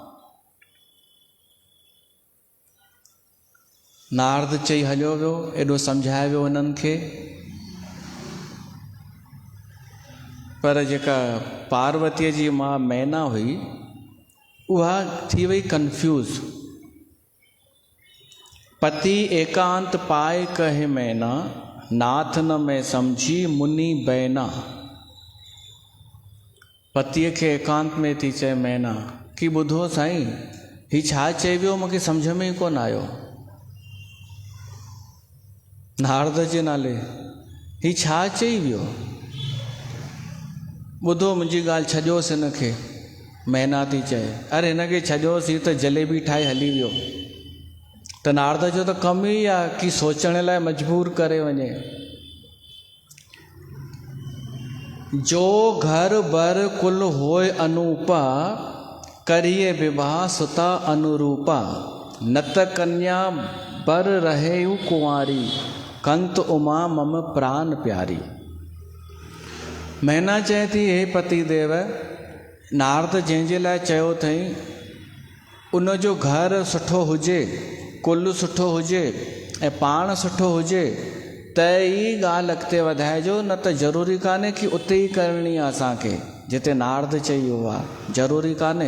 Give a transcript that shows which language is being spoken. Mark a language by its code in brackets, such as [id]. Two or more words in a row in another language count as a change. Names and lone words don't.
[sd] नारद चई हलियो वियो, एॾो सम्झायो वियो उन्हनि खे, पर जेका पार्वतीअ जी मां मैना हुई उहा थी वई कंफ्यूज। [awa] पति एकांत पाए कहे मैना, नाथ न मैं समझी मुनि बैना। [sd] पतीअ खे एकांत में थी चए मैना कि ॿुधो साईं, हीउ छा चई वियो, मूंखे सम्झ में ई कोन आयो। नारद जे नाले हीउ छा चई वियो, ॿुधो मुंहिंजी ॻाल्हि, छॾियोसि हिनखे। मैना थी चए, अरे हिनखे छॾियोसि, हीउ त जलेबी ठाहे हली वियो। त नारद जो त कमु ई आहे कि सोचण लाइ मजबूर करे वञे। [awa] जो घर बर कुल होय अनूपा, करिए विवाह सुता अनुरूपा। नत कन्या बर रहे कुंवारी, कंत उमा मम प्राण प्यारी। [sd] मैना चए थी, हे पति देव, नारद जंहिंजे लाइ चयो अथई उनजो घर सुठो हुजे, कुल सुठो हुजे ऐं पाण सुठो हुजे त ई ॻाल्हि अॻिते वधाइजो, न त ज़रूरी कान्हे कि उते ई करणी आहे असांखे जिते नारद चई वियो आहे, ज़रूरी कान्हे।